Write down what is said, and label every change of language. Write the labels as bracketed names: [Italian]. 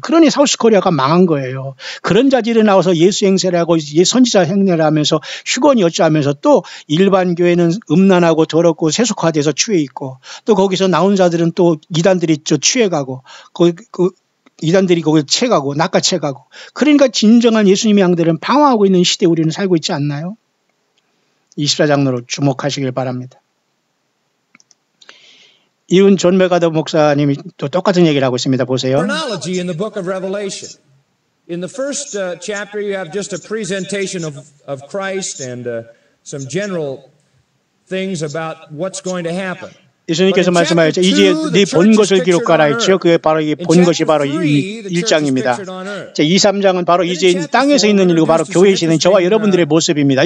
[Korean] 그러니 사우스 코리아가 망한 거예요. 그런 자질에 나와서 예수 행세를 하고 선지자 행례를 하면서 휴건이 어쩌하면서 또 일반 교회는 음란하고 더럽고 세속화돼서 취해 있고 또 거기서 나온 자들은 또 이단들이 취해가고 이단들이 거기에 채가고 낚아채가고 그러니까 진정한 예수님의 양들은 방황하고 있는 시대에 우리는 살고 있지 않나요? 24장로로 주목하시길 바랍니다. 이은 존 메가더 목사님이 또 똑같은 얘기를 하고 있습니다. 보세요. [English] Chronology in the book of Revelation. In the first chapter you have just a presentation of Christ and some general things about what's going to happen. [Korean] 예수님께서 말씀하셨죠. 이제 네 본 것을 기록하라 했죠. 그게 바로 이 본 것이 바로 1장입니다. 2, 3장은 바로 이제 땅에서 있는 일이고 바로 교회에 있는 저와 여러분들의 모습입니다.